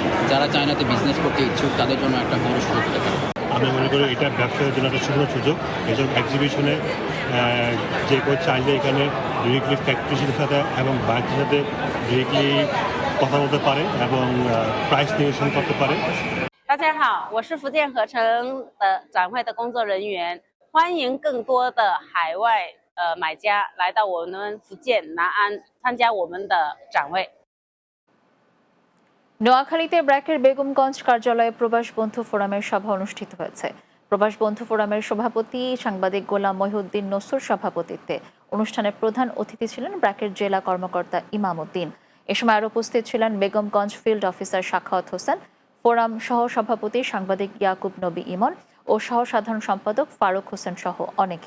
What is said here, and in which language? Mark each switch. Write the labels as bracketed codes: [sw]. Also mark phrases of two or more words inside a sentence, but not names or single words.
[bn] যারা চায়নাতে বিজনেস করতে ইচ্ছুক তাদের জন্য একটা বড় সুযোগ হতে পারে। আমি মনে করি এটা ব্যবসায়ের জন্য একটা সুন্দর সুযোগ। এসব এক্সিবিশনে যে কেউ চাইলে এখানে ডিরেক্টলি ফ্যাক্টরির সাথে এবং ব্যাংকের সাথে ডিরেক্টলি কথা বলতে পারে এবং প্রাইস নির্ধারণ করতে পারে। [zh] 大家好，我是福建合成的展会的工作人员，欢迎更多的海外买家来到我们福建南安参加我们的展会。 [bn] নোয়াখালীতে ব্র্যাকের বেগমগঞ্জ কার্যালয়ে প্রবাস বন্ধু ফোরামের সভা অনুষ্ঠিত হয়েছে। প্রবাস বন্ধু ফোরামের সভাপতি সাংবাদিক গোলাম মহিউদ্দিন নসুর সভাপতিত্বে অনুষ্ঠানে প্রধান অতিথি ছিলেন ব্র্যাকের জেলা কর্মকর্তা ইমাম উদ্দিন। এ সময় আরও উপস্থিত ছিলেন বেগমগঞ্জ ফিল্ড অফিসার সাখাওয়াত হোসেন, ফোরাম সহ সভাপতি সাংবাদিক ইয়াকুব নবী ইমন ও সহ সাধারণ সম্পাদক ফারুক হোসেন সহ অনেকে।